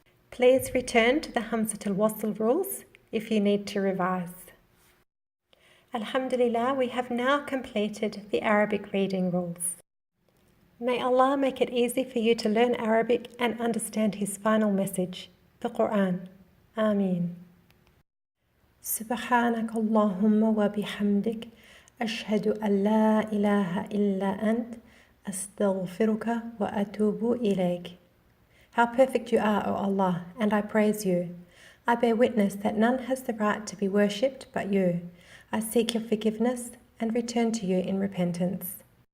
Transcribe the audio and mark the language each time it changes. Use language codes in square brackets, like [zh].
[en] Please return to the Humzah al-Wasl rules if you need to revise. Alhamdulillah, we have now completed the Arabic reading rules. May Allah make it easy for you to learn Arabic and understand His final message, the Quran. Ameen. [ar] سبحانك اللهم وبحمدك أشهد أن لا إله إلا أنت أستغفرك وأتوب إليك. [en] How perfect you are, O Allah, and I praise you. I bear witness that none has the right to be worshipped but you. I seek your forgiveness and return to you in repentance.